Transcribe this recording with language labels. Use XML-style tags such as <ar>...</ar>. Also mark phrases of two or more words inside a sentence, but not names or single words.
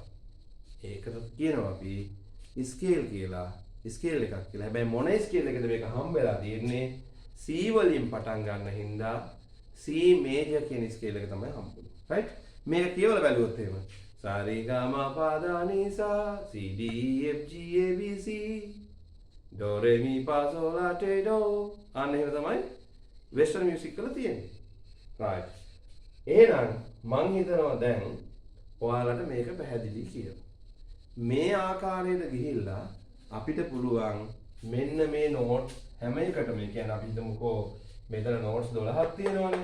<si>ඒකට කියනවා අපි ස්කේල් කියලා. ස්කේල් එකක් කියලා. හැබැයි මොන ස්කේල් එකද මේක හම්බෙලා තියෙන්නේ? C වලින් පටන් ගන්න හින්දා C මේජර් කියන ස්කේල් එක තමයි හම්බුනේ. right? මේක කියවලා බැලුවොත් එහෙම සාරිගාමා පදා නිසා C D E F G A B C do re mi fa sol la te do. අන්න එහෙම තමයි වෙස්ටර්න් මියුසික් වල තියෙන්නේ. right. එහෙනම් මං හිතනවා දැන් ඔයාලට මේක පැහැදිලි කියලා. මේ ආකාරයට ගිහිල්ලා අපිට පුළුවන් මෙන්න මේ නෝට් හැම එකටම කියන්නේ අපි හිතමුකෝ මෙතන නෝට්ස් 12ක් තියෙනවනේ.</si>